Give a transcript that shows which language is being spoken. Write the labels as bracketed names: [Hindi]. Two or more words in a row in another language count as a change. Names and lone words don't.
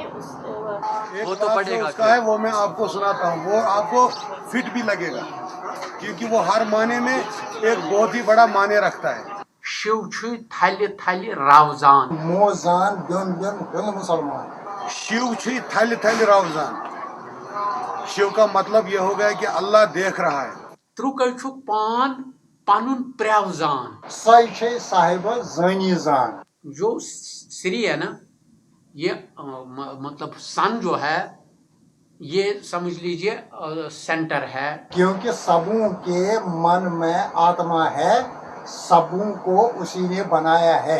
[Hindi] वो तो पढ़ेगा उसका है, वो मैं आपको सुनाता हूँ, वो आपको फिट भी लगेगा क्योंकि वो हर माने में एक बहुत ही बड़ा माने रखता है। [Kashmiri] शिव छु थल थल रावजान मोजान बिन बिन बिन मुसलमान। शिव छु थल थल रावजान। [Hindi] शिव का मतलब ये हो गया कि अल्लाह देख रहा है। [Kashmiri] त्रुकल छु पान पानुन प्रेवजान। सही छे साहिब जानी जान। [Hindi] जो श्री है ना, ये मतलब सन जो है ये समझ लीजिए सेंटर है। क्योंकि सबों के मन में आत्मा है, सबों को उसी ने बनाया है।